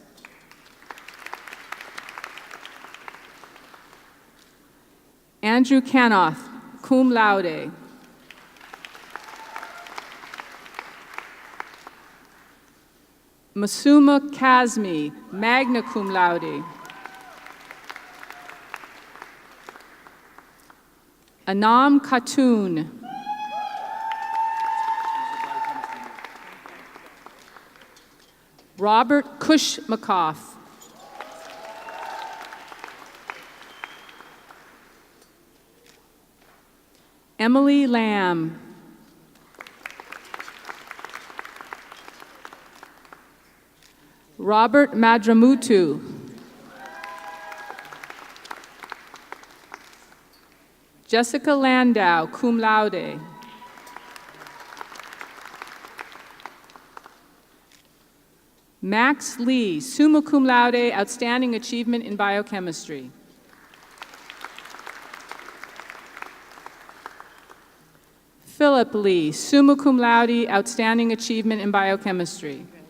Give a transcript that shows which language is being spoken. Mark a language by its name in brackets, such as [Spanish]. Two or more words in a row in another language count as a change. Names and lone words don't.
[English] Andrew Canoth, [Latin] cum laude. [English] Masuma Kazmi, [Latin] magna cum laude. [English] Anam Khatun. Robert Kushmakoff. Emily Lamb. Robert Madramutu. Jessica Landau, [Latin] cum laude. [English] Max Lee, [Latin] summa cum laude, [English] Outstanding Achievement in Biochemistry. Philip Lee, [Latin] summa cum laude, [English] Outstanding Achievement in Biochemistry.